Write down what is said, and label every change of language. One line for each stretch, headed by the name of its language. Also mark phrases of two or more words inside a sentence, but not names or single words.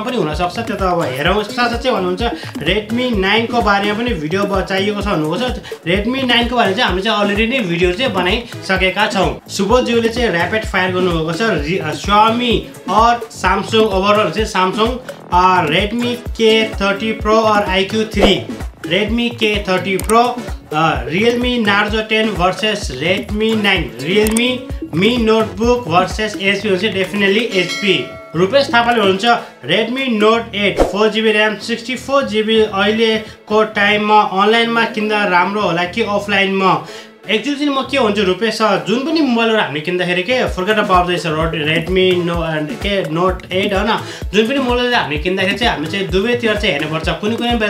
Nepali: पनि हुनसक्छ त्यो त अब हेरौँ यसको साथसाथै चाहिँ भन्नुहुन्छ रेडमी 9 को बारेमा पनि भिडियो चाहिएको छ भन्नुभएको छ रेडमी 9 को बारेमा चाहिँ हामीले चाहिँ अलरेडी नै भिडियो चाहिँ बनाइसकेका छौँ सुबोधज्यूले चाहिँ
English: rapid fire
Nepali: गर्नुभएको छ Xiaomi और Samsung ओभरअल चाहिँ Samsung रेडमी K30 Pro और iQ3 Redmi K30 Pro, Realme Narzo 10 versus Redmi 9, Realme Mi Notebook versus HP, definitely HP. रुपेश थापाले भन्नुहुन्छ रेडमी नोट 8 4GB ऱ्याम 64GB अहिलेको टाइममा अनलाइनमा किन्दा राम्रो होला कि अफलाइनमा एक्चुअली चाहिँ म के भन्छु रुपेश जुन पनि मोबाइलहरू हामीले किन्दाखेरि के
English: forget about this
Nepali: रेडमी नोट 8 होइन जुन पनि मोबाइल हामीले किन्दाखेरि चाहिँ हामी चाहिँ दुवैतिर चाहिँ हेर्नुपर्छ कुनै कुनै बेला